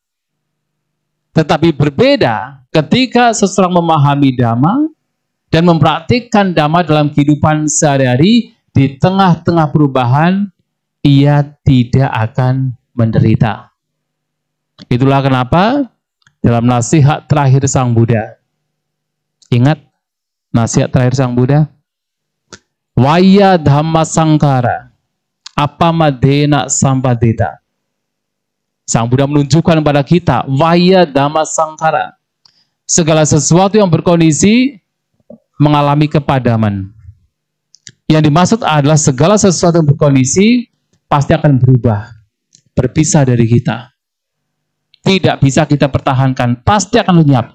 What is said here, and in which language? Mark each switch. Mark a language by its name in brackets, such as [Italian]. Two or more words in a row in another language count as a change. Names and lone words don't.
[Indonesian] Tetapi berbeda ketika seseorang memahami dhamma dan mempraktikkan dhamma dalam kehidupan sehari-hari, di tengah-tengah perubahan, ia tidak akan menderita. Itulah kenapa dalam nasihat terakhir Sang Buddha, ingat nasihat terakhir Sang Buddha, [Pali] Vaya dhamma sangkara, apamadena sampadita. [Indonesian] Sang Buddha menunjukkan kepada kita, [Pali] Vaya dhamma sangkara, [Indonesian] segala sesuatu yang berkondisi mengalami kepadaman. Yang dimaksud adalah segala sesuatu yang berkondisi pasti akan berubah, berpisah dari kita. Tidak bisa kita pertahankan, pasti akan lenyap.